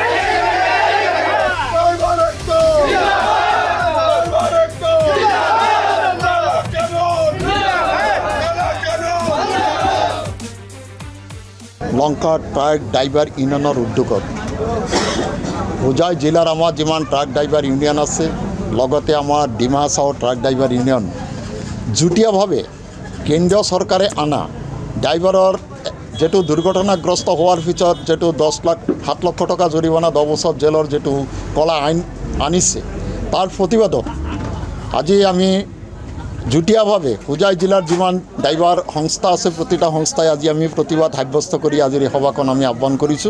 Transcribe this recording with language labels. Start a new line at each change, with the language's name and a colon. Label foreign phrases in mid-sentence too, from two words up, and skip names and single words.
Assamese: লংকা
English: truck driver
Assamese: ইউনিয়নের উদ্যোগত হোজাই জেলার আমার যেমন ট্রাক ড্রাইভার ইউনিয়ন আছে লগতে আমার ডিমা সহ
English: truck driver union
Assamese: যুটীয়াভাৱে কেন্দ্ৰীয় চৰকাৰে আনা ড্ৰাইভাৰৰ যেটো দুৰ্ঘটনাগ্ৰস্ত হোৱাৰ পিছত যেটো 7 লাখ টকা জৰিমনা 10 বছৰ জেলৰ যেটো কলা আইন আনিছে তাৰ প্ৰতিবাদত আজি আমি যুটীয়াভাৱে হোজাই জিলাৰ যিমান ড্ৰাইভাৰ সংস্থা আছে প্ৰতিটা সংস্থাই আজি আমি প্ৰতিবাদ সাব্যস্ত কৰি আজিৰ সভাখন আমি আহ্বান কৰিছোঁ।